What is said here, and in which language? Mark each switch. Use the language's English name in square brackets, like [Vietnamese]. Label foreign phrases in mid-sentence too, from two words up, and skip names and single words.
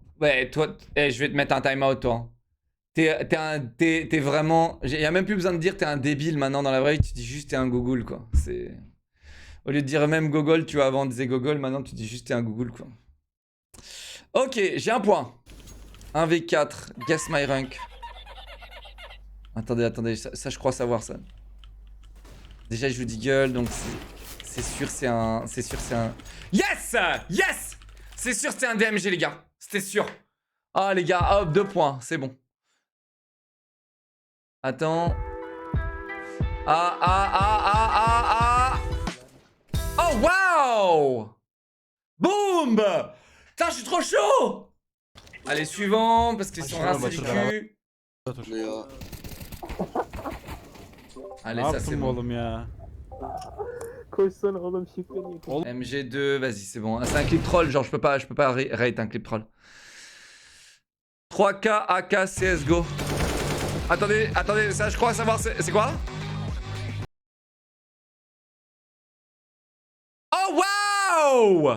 [French] Ouais, toi, je vais te mettre un timeout, toi. T'es vraiment... Il y a même plus besoin de dire t'es un débile maintenant dans la vraie vie, tu dis juste t'es un gogol, quoi. C'est... Au lieu de dire même gogol, tu vois, avant on disait gogol, maintenant tu dis juste t'es un gogol, quoi. Ok, j'ai un point. [English] 1v4, guess my rank. [French] Attendez, ça je crois savoir ça. Déjà je joue Deagle, donc c'est sûr c'est un... [English] Yes! Yes! [French] C'est sûr c'est un DMG les gars, c'était sûr. Ah les gars, hop, 2 points, c'est bon. Attends. Ah. Oh, wow! Boum! Putain, je suis trop chaud! Allez, suivant, parce qu'ils sont rincés du cul. Allez, ça c'est bon. [Turkish] oğlum ya? Koşsana oğlum şifreni. [French] MG2, vas-y, c'est bon. Ah, c'est un clip troll, genre je peux pas rate un clip troll. 3K, AK, CSGO. Attendez, ça je crois savoir c'est quoi? Oh waouh!